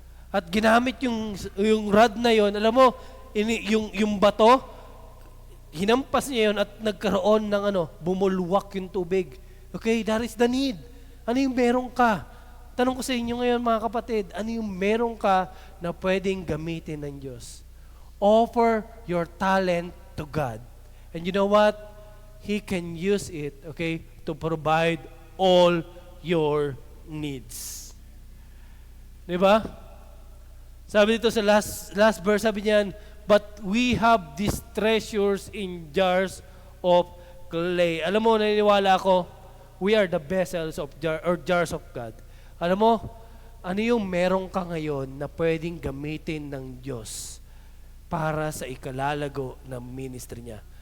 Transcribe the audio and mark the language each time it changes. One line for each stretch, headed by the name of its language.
Filipino: At ginamit yung rod na yon, alam mo, yung bato, hinampas niya yon at nagkaroon ng bumulwak yung tubig.
English: Okay, that is the need.
Filipino: Ano yung meron ka? Tanong ko sa inyo ngayon, mga kapatid, ano yung meron ka na pwedeng gamitin ng Diyos?
English: Offer your talent to God. And you know what? He can use it, okay, to provide all your needs.
Filipino: Di ba? Sabi dito sa
English: last verse,
Filipino: sabi niyan,
English: but we have these treasures in jars of clay.
Filipino: Alam mo, naniniwala ako,
English: we are the vessels of jars of God.
Filipino: Alam mo, ano yung meron ka ngayon na pwedeng gamitin ng Diyos para sa ikalalago ng ministry niya?